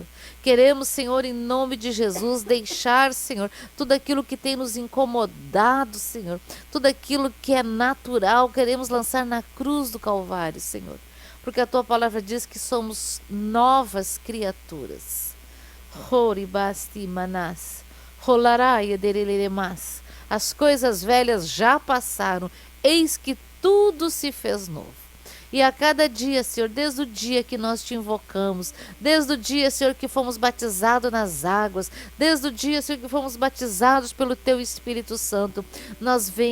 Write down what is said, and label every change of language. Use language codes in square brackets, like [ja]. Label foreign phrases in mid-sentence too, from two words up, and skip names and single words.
[pt] Queremos, Senhor, em nome de Jesus, deixar, Senhor, tudo aquilo que tem nos incomodado, Senhor, tudo aquilo que é natural, queremos lançar na cruz do Calvário, Senhor. Porque a Tua palavra diz que somos novas criaturas. Horibasti manás, rolaraia dereleremas. As coisas velhas já passaram, eis que tudo se fez novo. E a cada dia, Senhor, desde o dia que nós Te invocamos, desde o dia, Senhor, que fomos batizados nas águas, desde o dia, Senhor, que fomos batizados pelo Teu Espírito Santo, nós